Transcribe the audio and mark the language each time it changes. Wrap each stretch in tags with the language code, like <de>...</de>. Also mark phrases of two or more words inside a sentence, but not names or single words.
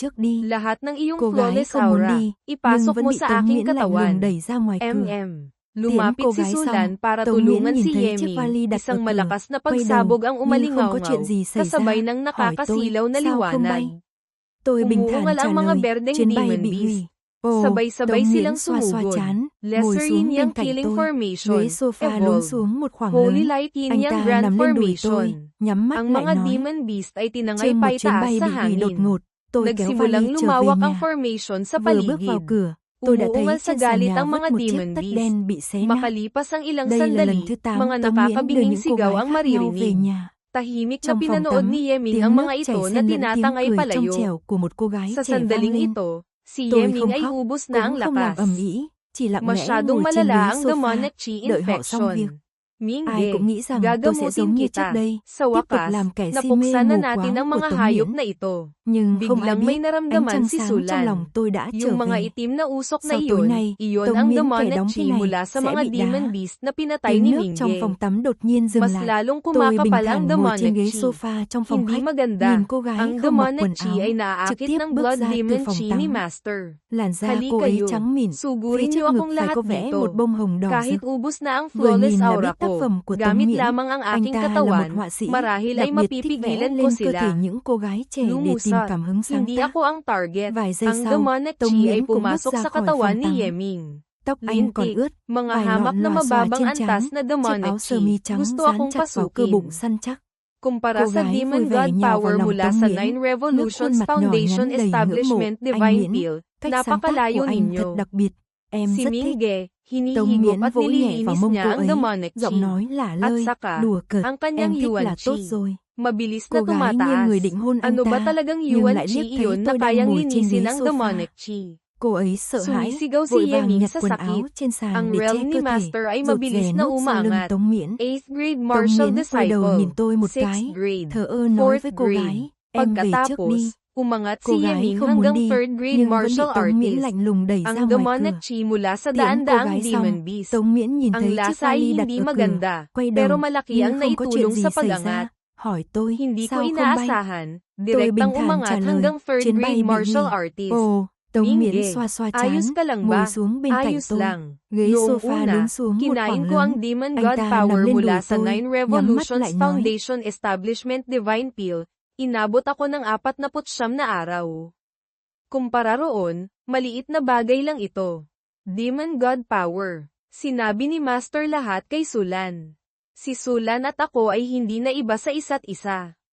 <tl>Lahat ng iyong</tl> <en>flawless aura,</en> <tl>ipasok mo sa aking katawan. Lumapit si Sulan para tulungan si Yeming, isang malakas na pagsabog ang umalingaw-ngaw, kasabay ng nakakasilaw na liwanag. Umuungal ang mga berdeng</tl> <en>demon beast.</en> <tl>Sabay-sabay silang</tl> <vi>xoa</vi> <tl>sumugod.</tl> <vi>chán,</vi> <tl>Lesser</tl> <vi>ngồi xuống</vi> <tl>Yin</tl> <vi>bên</vi> <tl>Yang</tl> <vi>cạnh</vi> <tl>Killing</tl> <vi>tôi.</vi> <tl>Formation,</tl> <vi>Ghế sofa lún</vi> <tl>Evolve.</tl> <vi>xuống một khoảng</vi> <tl>Holy</tl> <vi>lớn.</vi> <tl>Light Yin</tl> <vi>Anh</vi> <tl>Yang</tl> <vi>ta</vi> <tl>Grand</tl> <vi>nằm lên đùi</vi> <tl>Formation.</tl> <vi>tôi, nhắm mắt</vi> <tl>Ang</tl> <vi>lại</vi> <tl>mga</tl> <vi>nói.</vi> <en>Demon Beast</en> <tl>ay tinangay</tl> <vi>Trên một chuyến</vi> <tl>paitaas</tl> <vi>bay</vi> <tl>sa</tl> <vi>bị hủy đột</vi> <tl>hangin.</tl> <vi>ngột, tôi kéo</vi> <tl>Nagsimulang</tl> <vi>vali trở về</vi> <tl>lumawak ang</tl> <vi>nhà.</vi> <tl>formation sa</tl> <vi>Vừa bước vào</vi> <tl>paligid.</tl> <vi>cửa, tôi đã thấy</vi> <tl>Umuungal sa</tl> <vi>trên sàn</vi> <tl>galit</tl> <vi>nhà</vi> <tl>ang</tl> <vi>vứt</vi> <tl>mga</tl> <vi>một chiếc</vi> <tl>Demon</tl> <vi>tất</vi> <tl>Beast.</tl> <vi>đen bị xé nát.</vi> <tl>Makalipas ang ilang</tl> <vi>Đây là lần</vi> <tl>sandali,</tl> <vi>thứ 8</vi> <tl>mga</tl> <vi>Tống Miễn đưa</vi> <tl>nakakabinging</tl> <vi>những cô</vi> <tl>sigaw</tl> <vi>gái</vi> <tl>ang</tl> <vi>khác nhau về</vi> <tl>maririnig.</tl> <vi>nhà.</vi> <tl>Tahimik na</tl> <vi>Trong phòng</vi> <tl>pinanood</tl> <vi>tắm,</vi> <tl>ni Yeming</tl> <vi>tiếng</vi> <tl>ang</tl> <vi>nước</vi> <tl>mga</tl> <vi>chảy</vi> <tl>ito na</tl> <vi>xen lẫn tiếng</vi> <tl>tinatangay</tl> <vi>cười trong</vi> <tl>palayo.</tl> <vi>trẻo của một cô gái</vi> <tl>Sa</tl> <vi>trẻ vang</vi> <tl>sandaling</tl> <vi>lên.</vi> <tl>ito, si</tl> <vi>Tôi</vi> <tl>Yeming</tl> <vi>không</vi> <tl>ay</tl> <vi>khóc,</vi> <tl>ubos na ang</tl> <vi>cũng không làm</vi> <tl>lakas.</tl> <vi>ầm ĩ, chỉ lặng lẽ</vi> <tl>Masyadong</tl> <vi>ngồi trên</vi> <tl>malala</tl> <vi>ghế</vi> <tl>ang</tl> <vi>sofa,</vi> <en>demonic chi</en> <vi>đợi họ xong việc.</vi> <en>infection. Mingge,</en> <vi>Ai cũng nghĩ rằng tôi sẽ giống như trước đây,</vi> <tl>Sa</tl> <vi>tiếp tục</vi> <tl>wakas,</tl> <vi>làm kẻ si mê</vi> <tl>napuksan na</tl> <vi>mù</vi> <tl>natin ang</tl> <vi>quáng của</vi> <tl>mga</tl> <vi>Tống</vi> <tl>hayop</tl> <vi>Miễn.</vi> <tl>na ito.</tl> <vi>Nhưng không ai</vi> <tl>Biglang may</tl> <vi>biết, ánh</vi> <tl>naramdaman</tl> <vi>trăng</vi> <tl>si</tl> <vi>sáng trong</vi> <tl>Sulan.</tl> <vi>lòng tôi đã trở</vi> <tl>Yung mga</tl> <vi>về.</vi> <tl>itim na usok na</tl> <vi>Sau tối</vi> <tl>iyon,</tl> <vi>nay,</vi> <tl>iyon</tl> <vi>Tống</vi> <tl>ang</tl> <vi>Miễn kẻ</vi> <tl>demonic</tl> <vi>đóng thế</vi> <tl>chi</tl> <vi>này</vi> <tl>mula sa</tl> <vi>sẽ</vi> <tl>mga</tl> <vi>bị</vi> <tl>demon</tl> <vi>đá.</vi> <tl>beast na pinatay</tl> <vi>Tiếng</vi> <tl>ni</tl> <vi>nước trong</vi> <tl>Mingge.</tl> <vi>phòng tắm đột nhiên dừng</vi> <tl>Mas</tl> <vi>lại.</vi> <tl>lalong</tl> <vi>Tôi bình</vi> <tl>kumakapal ang</tl> <vi>thản ngồi trên</vi> <tl>demonic</tl> <vi>ghế</vi> <tl>chi.</tl> <vi>sofa trong phòng</vi> <tl>Hindi</tl> <vi>khách,</vi> <tl>maganda.</tl> <vi>nhìn cô gái</vi> <tl>Ang</tl> <vi>không mặc</vi> <tl>demonic</tl> <vi>quần</vi> <tl>chi</tl> <vi>áo,</vi> <tl>ay</tl> <vi>trực</vi> <tl>naaakit</tl> <vi>tiếp</vi> <tl>ng</tl> <vi>bước</vi> <tl>blood</tl> <vi>ra từ</vi> <tl>demon</tl> <vi>phòng</vi> <tl>chi ni</tl> <vi>tắm.</vi> <tl>Master.</tl> <vi>Làn da</vi> <tl>Halika</tl> <vi>cô ấy</vi> <tl>kayo.</tl> <vi>trắng mịn, phía</vi> <tl>Sugurin</tl> <vi>trước</vi> <tl>niyo</tl> <vi>ngực</vi> <tl>akong</tl> <vi>phải</vi> <tl>lahat</tl> <vi>có vẽ</vi> <tl>dito.</tl> <vi>một bông hồng đỏ</vi> <tl>Kahit</tl> <vi>rực.</vi> <tl>ubos na ang</tl> <vi>Vừa</vi> <tl>flawless</tl> <vi>nhìn là</vi> <tl>aura</tl> <vi>biết tác</vi> <tl>ko,</tl> <vi>phẩm của Tống</vi> <tl>gamit</tl> <vi>Miễn.</vi> <tl>lamang ang</tl> <vi>Anh</vi> <tl>aking</tl> <vi>ta là một</vi> <tl>katawan,</tl> <vi>họa sĩ,</vi> <tl>marahil</tl> <vi>đặc</vi> <tl>ay</tl> <vi>biệt thích vẽ</vi> <tl>mapipigilan ko</tl> <vi>lên cơ thể</vi> <tl>sila.</tl> <vi>những cô gái trẻ để tìm</vi> <tl>Lumusot,</tl> <vi>cảm hứng sáng</vi> <tl>hindi</tl> <vi>tác.</vi> <tl>ako ang target.</tl> <vi>Vài giây</vi> <tl>Ang</tl> <vi>sau,</vi> <tl>demonic</tl> <vi>Tống</vi> <tl>chi ay</tl> <vi>Miễn cũng bước</vi> <tl>pumasok</tl> <vi>ra</vi> <tl>sa</tl> <vi>khỏi</vi> <tl>katawan</tl> <vi>phòng</vi> <tl>ni</tl> <vi>tắm.</vi> <tl>Yeming.</tl> <vi>Tóc anh còn</vi> <tl>Lintik,</tl> <vi>ướt,</vi> <tl>mga</tl> <vi>vài</vi> <tl>hamak</tl> <vi>lọn</vi> <tl>na</tl> <vi>lòa xòa</vi> <tl>mababang</tl> <vi>trên</vi> <tl>antas</tl> <vi>trán,</vi> <tl>na</tl> <vi>chiếc</vi> <tl>demonic</tl> <vi>áo sơ</vi> <tl>chi.</tl> <vi>mi trắng</vi> <tl>Gusto</tl> <vi>dán</vi> <tl>akong</tl> <vi>chặt vào cơ</vi> <tl>pasukin.</tl> <vi>bụng săn chắc.</vi> <tl>Kumpara</tl> <vi>Cô</vi> <tl>sa</tl> <vi>gái</vi> <tl>Demon</tl> <vi>vui vẻ</vi> <tl>God</tl> <vi>nhào vào</vi> <tl>Power</tl> <vi>lòng</vi> <tl>mula</tl> <vi>Tống</vi> <tl>sa</tl> <vi>Miễn,</vi> <tl>Nine</tl> <vi>ngước</vi> <tl>Revolutions</tl> <vi>khuôn mặt nhỏ</vi> <tl>Foundation</tl> <vi>nhắn đầy ngưỡng mộ.</vi> <tl>Establishment</tl> <vi>Anh</vi> <tl>Divine</tl> <vi>Miễn,</vi> <tl>Pill,</tl> <vi>cách sáng tác của</vi> <tl>napakalayo</tl> <vi>anh thật</vi> <tl>ninyo.</tl> <vi>đặc biệt, em</vi> <tl>Si</tl> <vi>rất thích.</vi> <tl>Mingge,</tl> <vi>Tống</vi> <tl>hinihigop</tl> <vi>Miễn</vi> <tl>at</tl> <vi>vỗ nhẹ vào</vi> <tl>nililinis</tl> <vi>mông</vi> <tl>niya</tl> <vi>cô</vi> <tl>ang</tl> <vi>ấy,</vi> <en>demonic chi.</en> <vi>giọng nói lả</vi> <tl>At</tl> <vi>lơi,</vi> <tl>saka,</tl> <vi>đùa cợt,</vi> <tl>ang kanyang</tl> <vi>em thích</vi> <tl>yuan</tl> <vi>là tốt</vi> <tl>chi.</tl> <vi>rồi.</vi> <tl>Mabilis</tl> <vi>Cô</vi> <tl>na</tl> <vi>gái nghiêng</vi> <tl>tumataas.</tl> <vi>người định hôn anh</vi> <tl>Ano ba</tl> <vi>ta,</vi> <tl>talagang</tl> <vi>nhưng</vi> <tl>yuan</tl> <vi>lại liếc</vi> <tl>chi</tl> <vi>thấy</vi> <tl>iyon na</tl> <vi>tôi đang</vi> <tl>kayang</tl> <vi>ngồi trên</vi> <tl>linisin</tl> <vi>ghế</vi> <tl>ang</tl> <vi>sofa.</vi> <en>demonic chi?</en> <vi>Cô ấy sợ hãi,</vi> <tl>Sumisigaw si</tl> <vi>vội vàng</vi> <tl>Yeming</tl> <vi>nhặt</vi> <tl>sa</tl> <vi>quần</vi> <tl>sakit.</tl> <vi>áo trên sàn</vi> <tl>Ang</tl> <vi>để che</vi> <tl>realm ni</tl> <vi>cơ thể,</vi> <tl>Master ay</tl> <vi>rụt</vi> <tl>mabilis</tl> <vi>rè</vi> <tl>na</tl> <vi>núp sau lưng</vi> <tl>umaangat.</tl> <vi>Tống Miễn.</vi> <en>8th grade</en> <vi>Tống</vi> <en>martial</en> <vi>Miễn quay đầu nhìn</vi> <en>disciple.</en> <vi>tôi một</vi> <en>6th</en> <vi>cái,</vi> <en>grade.</en> <vi>thờ ơ nói</vi> <en>4th</en> <vi>với cô</vi> <en>grade.</en> <vi>gái, em về trước đi.</vi> <tl>Pagkatapos, umangat</tl> <vi>Cô</vi> <tl>si</tl> <vi>gái</vi> <tl>Yeming</tl> <vi>không muốn</vi> <tl>hanggang</tl> <vi>đi,</vi> <en>3rd grade</en> <vi>nhưng vẫn bị</vi> <en>martial</en> <vi>Tống Miễn</vi> <en>artist.</en> <vi>lạnh lùng đẩy ra</vi> <tl>Ang</tl> <vi>ngoài</vi> <tl>demonic</tl> <vi>cửa.</vi> <tl>chi mula sa</tl> <vi>Tiễn cô</vi> <tl>daan-daang</tl> <vi>gái</vi> <tl>demon</tl> <vi>xong,</vi> <tl>beast.</tl> <vi>Tống Miễn nhìn</vi> <tl>Ang</tl> <vi>thấy chiếc</vi> <tl>lasa ay</tl> <vi>vali đặt</vi> <tl>hindi</tl> <vi>ở cửa,</vi> <tl>maganda,</tl> <vi>quay</vi> <tl>pero</tl> <vi>đầu,</vi> <tl>malaki</tl> <vi>nhưng</vi> <tl>ang</tl> <vi>không có chuyện</vi> <tl>naitulong</tl> <vi>gì</vi> <tl>sa</tl> <vi>xảy</vi> <tl>pag-angat.</tl> <vi>ra. Hỏi tôi,</vi> <tl>Hindi ko</tl> <vi>sao không bay?</vi> <tl>inaasahan,</tl> <vi>Tôi</vi> <tl>direktang</tl> <vi>bình thản</vi> <tl>umangat</tl> <vi>trả lời,</vi> <tl>hanggang 3rd</tl> <vi>chuyến bay</vi> <tl>grade</tl> <vi>bị</vi> <tl>martial</tl> <vi>hủy.</vi> <tl>artist.</tl> <vi>Ồ, Tống Miễn</vi> <tl>Mingge,</tl> <vi>xoa xoa</vi> <tl>ayos</tl> <vi>trán,</vi> <tl>ka lang</tl> <vi>ngồi</vi> <tl>ba?</tl> <vi>xuống bên cạnh</vi> <tl>Ayos</tl> <vi>tôi.</vi> <tl>lang.</tl> <vi>Ghế</vi> <tl>Noong</tl> <vi>sofa</vi> <tl>una,</tl> <vi>lún xuống một</vi> <tl>kinain</tl> <vi>khoảng</vi> <tl>ko</tl> <vi>lớn.</vi> <tl>ang Demon</tl> <vi>Anh</vi> <tl>God</tl> <vi>ta</vi> <tl>Power</tl> <vi>nằm lên</vi> <tl>mula</tl> <vi>đùi</vi> <tl>sa</tl> <vi>tôi,</vi> <tl>Nine</tl> <vi>nhắm mắt</vi> <tl>Revolutions</tl> <vi>lại nói.</vi> <tl>Foundation Establishment Divine Pill. Inabot ako ng 49 na araw. Kumpara roon, maliit na bagay lang ito. Demon God Power. Sinabi ni Master lahat kay Sulan. Si Sulan at ako ay hindi na iba sa isa't isa.</tl>